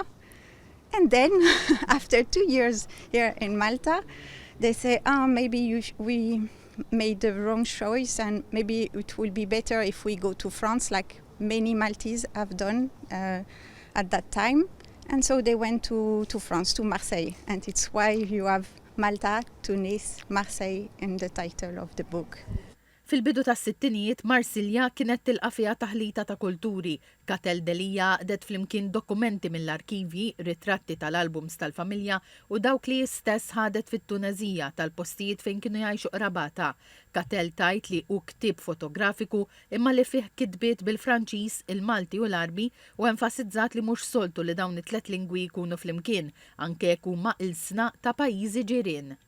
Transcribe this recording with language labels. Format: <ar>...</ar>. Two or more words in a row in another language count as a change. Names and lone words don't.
<en>And then, after 2 years here in Malta, they say, maybe we made the wrong choice and maybe it will be better if we go to France, like many Maltese have done at that time. And so they went to France, to Marseille. And it's why you have Malta, Tunis, Marseille in the title of the book.</en> <mt>Fil-bidu tas-sittinijiet Marsilja kienet tilqa' fiha taħlita ta' kulturi. Catel Delija det flimkien dokumenti mill-arkivji, ritratti tal-albums tal-familja u dawk li stess ħadet fit-Tunezija tal-postijiet fejn kienu jgħixu qrabata. Catel tajt li hu ktieb fotografiku imma li fih kitbiet bil-Franċiż, il-Malti u l-Arbi u enfasizzat li mhux soltu li dawn it-tlet lingwi jkunu flimkien anke jekk huma ilsna ta' pajjiżi ġirien.</mt>